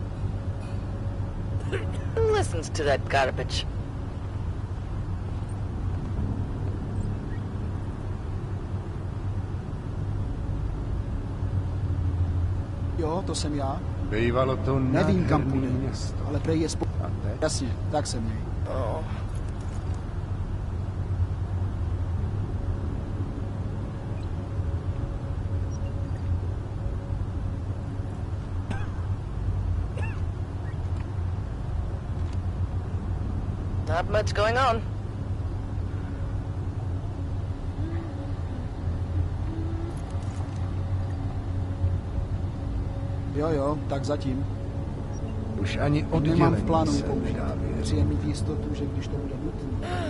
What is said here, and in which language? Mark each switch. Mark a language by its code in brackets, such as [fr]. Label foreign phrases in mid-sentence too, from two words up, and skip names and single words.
[en] Who listens to that garbage? [cs] Jo, to jsem já. Bývalo to Nevím, kam nádherný půjde, město. ale prej je A teď? Jasně, tak se měj. [en] Oh. Not much going on. [cs] Jo, tak zatím. Už ani Nemám oddělení v plánu se použít. nedá věřit. Chci jen mít jistotu, že když to bude nutné,